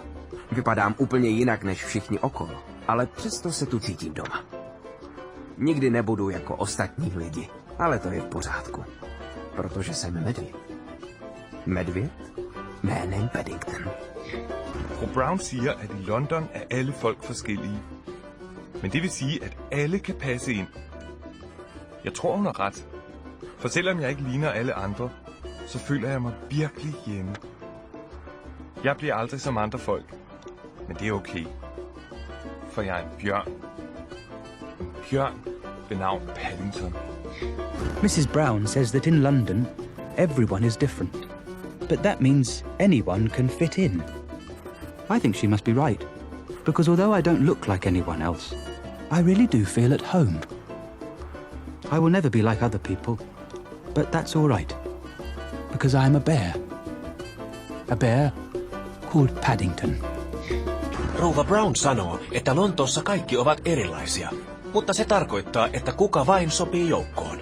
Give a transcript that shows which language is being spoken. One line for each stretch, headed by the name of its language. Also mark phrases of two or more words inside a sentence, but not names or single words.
Czech: Vypadám úplně jinak než všichni okolo, ale přesto se tu cítím doma. Nikdy nebudu jako ostatní lidi, ale to je v pořádku. Protože jsem medvěd. Medvěd jménem Paddington.
Danish: Fru Brown siger, at i London er alle folk forskellige. Men det vil sige, at alle kan passe ind. Jeg tror, hun har ret. For selvom jeg ikke ligner alle andre, så føler jeg mig virkelig hjemme. Jeg bliver aldrig som andre folk. Men det er okay. For jeg er en bjørn. En bjørn ved navn Paddington.
English: Mrs. Brown says that in London, everyone is different. But that means anyone can fit in. I think she must be right. Because although I don't look like anyone else, I really do feel at home. I will never be like other people, but that's all right. Because I'm a bear. A bear called Paddington.
Finnish: Rouva Brown sanoo, että Lontoossa kaikki ovat erilaisia, mutta se tarkoittaa, että kuka vain sopii joukkoon.